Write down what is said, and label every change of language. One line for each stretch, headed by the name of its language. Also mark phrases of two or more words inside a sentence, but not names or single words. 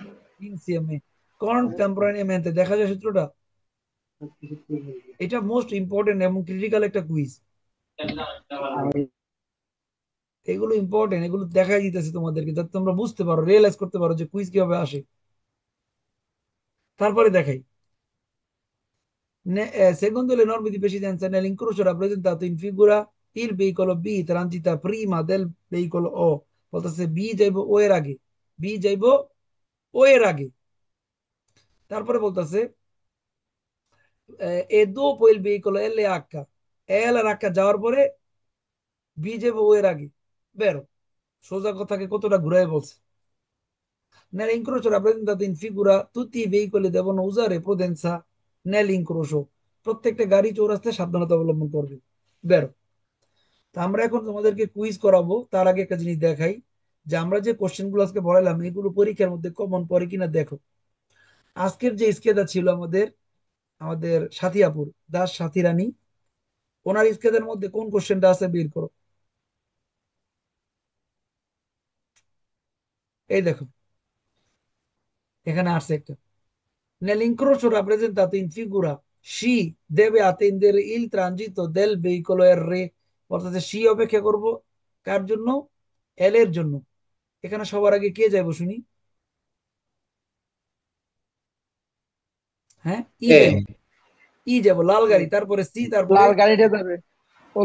Italian: insieme contemporaneamente,
Bangla: দেখা যায় সূত্রটা? এটা
English: most important
Bangla: এবং ক্রিটিক্যাল একটা কুইজ, এগুলো ইম্পর্টেন্ট, এগুলো দেখাই দিতেছে তোমাদেরকে যাতে তোমরা বুঝতে পারো, রিয়েলাইজ করতে পারো যে কুইজ কিভাবে আসে। তারপরে দেখাই,
Italian: secondo le norme di precedenza nell'incrocio rappresentato in figura il veicolo B transita prima del veicolo O,
Bangla: বলতেছে বি যাইবো ও এর আগে, বি যাইবো ও এর আগে, তারপরে বলতেছে এ
Italian: dopo il veicolo L e H,
Bangla: L আর H যাওয়ার পরে বি যাবে ও এর আগে। বেরো, সোজা কথাকে কতটা ঘুরাই বলছে।
Italian: Nell'incrocio rappresentato in figura tutti i veicoli devono usare prudenza nell'incrocio,
Bangla: প্রত্যেকটা গাড়ি চৌরাস্তায় সাবধানতা অবলম্বন করবে। বেরো। তা আমরা এখন তোমাদেরকে কুইজ করাবো, তার আগে একটা জিনিস দেখাই যে আমরা যে কোশ্চেন গুলো আজকে পড়াইলাম এগুলো পরীক্ষার মধ্যে কমন পড়ে কিনা দেখো। আজকের যে স্কেচটা ছিল আমাদের আমাদের সাথী আপুর, দাস সাথী রানী, ওনার স্কেচের মধ্যে কোন কোশ্চেনটা আছে বের করো। এই দেখো, এখানে আসছে একটা।
Italian: Nell'incrocio rappresentato in figura সি deve attendere il transito del veicolo R,
Bangla: অর্থাৎ সি অপেক্ষা করব কার জন্য? এল এর জন্য। এখানে সবার আগে কে যাইব শুনি? হ্যাঁ, ই এ যাইব, ই যাব লাল গাড়ি, তারপরে সি, তারপরে লাল গাড়িটা যাবে তো